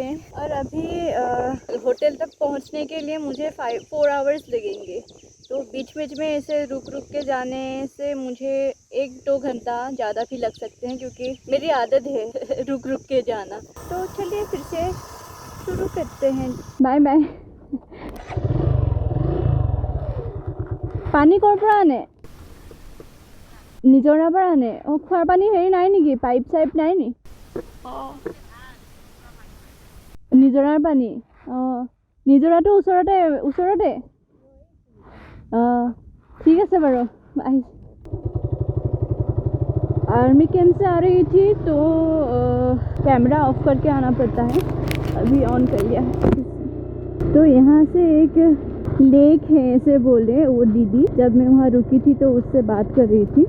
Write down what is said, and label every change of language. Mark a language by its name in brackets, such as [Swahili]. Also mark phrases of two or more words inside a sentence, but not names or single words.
[Hindi] और अभी होटल तक पहुँचने के लिए मुझे 4 आवर्स लगेंगे, तो बीच बीच में ऐसे रुक के जाने से मुझे 1-2 घंटा ज़्यादा भी लग सकते हैं, क्योंकि मेरी आदत है रुक के जाना। तो चलिए फिर से शुरू करते हैं। [English] bye bye. [Assamese] पानी কৰ পৰা আনে? নিজৰাৰ পৰা আনে? খোৱাৰ পানী হেৰি নাই নেকি? পাইপ চাইপ নাই নি? নিজৰাৰ পানী? নিজৰাটো ওচৰতে? [Hindi] ठीक है বাৰু। आर्मी कैंप से आ रही थी तो कैमरा ऑफ करके आना पड़ता है, अभी ऑन कर लिया है। तो यहाँ से एक लेक है ऐसे बोले वो दीदी, जब मैं वहाँ रुकी थी तो उससे बात कर रही थी।